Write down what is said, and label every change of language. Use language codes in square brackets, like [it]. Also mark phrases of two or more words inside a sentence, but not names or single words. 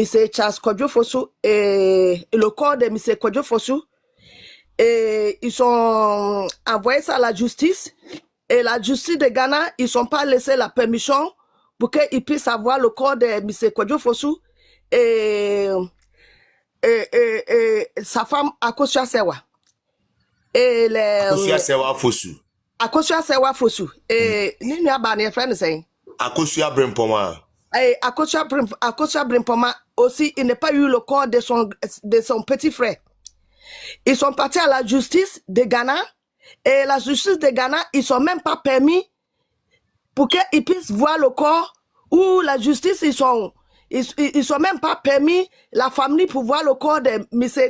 [fr] Charles Kojo Fosu et le corps de M. Kojo Fosu. Et ils sont envoyés ça à la justice. Et la justice de Ghana, ils sont pas laissé la permission pour qu'ils puissent avoir le corps de M. Kojo Fosu et sa femme Akosua serwaa. Et Akosua serwaa Fosu. Akosua serwaa Fosu. Et [ak] ni aba ne [fr] friend say. Akosua brempoma. Akosua brempoma aussi, il n'a pas eu le corps de son petit frère. Ils sont partis à la justice de Ghana et la justice de Ghana, ils sont même pas permis pour qu'ils puissent voir le corps ou la justice, ils sont même pas permis la famille pour voir le corps de M.